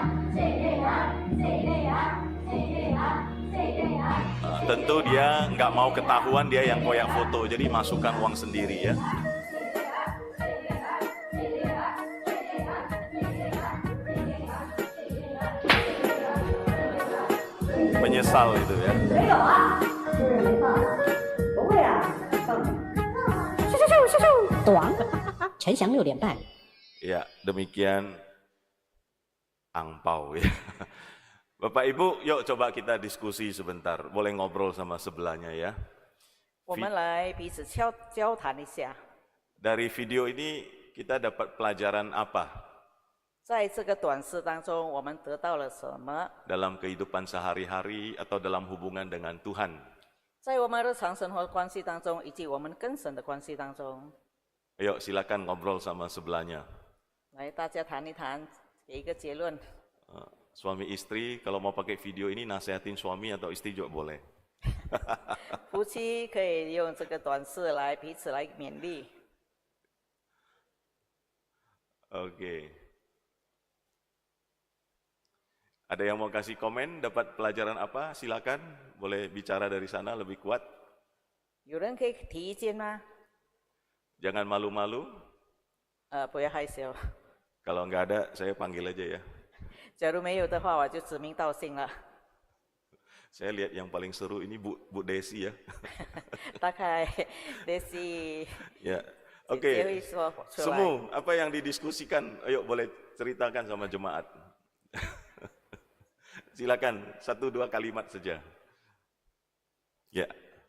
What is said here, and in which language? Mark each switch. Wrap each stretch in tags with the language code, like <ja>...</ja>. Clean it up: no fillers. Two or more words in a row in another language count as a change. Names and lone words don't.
<id>Tentu dia nggak mau ketahuan dia yang koyak foto, jadi masukkan uang sendiri ya. Menyesal itu ya.</id> <zh>短，陈翔6点半。</zh> <id>Ya, demikian angpau ya. Bapak Ibu, yuk coba kita diskusi sebentar. Boleh ngobrol sama sebelahnya ya.</id> <zh>我们来彼此交谈一下，</zh> <id>Dari video ini kita dapat pelajaran apa</id> <zh>在这个短视当中，我们得到了什么？</zh> <id>dalam kehidupan sehari-hari atau dalam hubungan dengan Tuhan?</id> <zh>在我们日常生活关系当中，以及我们跟神的关系当中，</zh> <id>Ayo silakan ngobrol sama sebelahnya.</id> <zh>来大家谈一谈，给一个结论。</zh> <id>Suami istri kalau mau pakai video ini nasihatin suami atau istri juga boleh.</id> <zh>夫妻可以用这个短视来彼此来勉励。</zh> <id>Oke. Ada yang mau kasih komen, dapat pelajaran apa? Silakan, boleh bicara dari sana lebih kuat.</id> <zh>有人可以提意见吗？</zh> <id>Jangan malu-malu.</id> <zh>不要害羞。</zh> <id>Kalau nggak ada, saya panggil aja ya.</id> <zh>假如没有的话，我就指名道姓了。</zh> <id>Saya lihat yang paling seru ini Bu Desi ya.</id> <zh>大概Desi</zh> <id>Ya,</id> <zh>姐 oke. 姐会说出来。</zh> <id>Semu, apa yang didiskusikan? Ayo boleh ceritakan sama jemaat. Silakan, 1-2 kalimat saja. Ya.</id>